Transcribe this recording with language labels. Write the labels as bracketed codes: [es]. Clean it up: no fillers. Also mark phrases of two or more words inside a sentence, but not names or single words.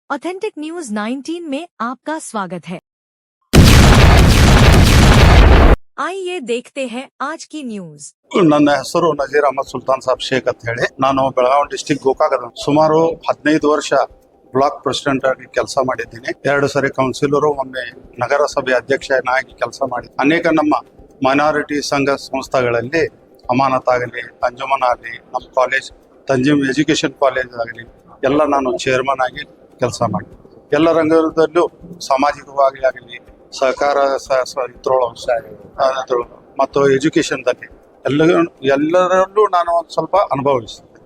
[hi] ऑथेंटिक न्यूज 19 में आपका स्वागत है। आइए देखते हैं आज की न्यूज। [kn] ನನ್ನ ಹೆಸರು ನಜೀರ್ ಅಹಮದ್ ಸುಲ್ತಾನ್ ಸಾಬ್ ಶೇಖ್ ಅಂತ ಹೇಳಿ ನಾನು ಬೆಳಗಾವಿ ಡಿಸ್ಟಿಕ್ ಗೋಕಾಕದ ಸುಮಾರು 15 ವರ್ಷ [en] block president [kn] ಆಗಿ ಕೆಲಸ ಮಾಡಿದ್ದೀನಿ. 2 ಸರಿ ಕೌನ್ಸಿಲರು, ಒಮ್ಮೆ ನಗರಸಭೆ ಅಧ್ಯಕ್ಷನಾಗಿ ಕೆಲಸ ಮಾಡಿ ಅನೇಕ ನಮ್ಮ ಮೈನಾರಿಟಿ ಸಂಘ ಸಂಸ್ಥೆಗಳಲ್ಲಿ ಅಮಾನತ್ ಆಗಲಿ, ಅಂಜುಮನ್ ಆಗಲಿ, ನಮ್ಮ ಕಾಲೇಜ್ ತಂಜೀಮ್ ಎಜುಕೇಶನ್ ಕಾಲೇಜ್ ಆಗಲಿ ಎಲ್ಲ ನಾನು ಚೇರ್ಮನ್ ಆಗಿ ಕೆಲಸ ಮಾಡಿ ಎಲ್ಲ ರಂಗದಲ್ಲೂ ಸಾಮಾಜಿಕವಾಗಿ ಆಗಲಿ ಸಹಕಾರ ಮತ್ತು ಎಜುಕೇಶನ್ದಲ್ಲಿ ಎಲ್ಲರಲ್ಲೂ ನಾನು ಒಂದು ಸ್ವಲ್ಪ ಅನುಭವಿಸಿದೆ.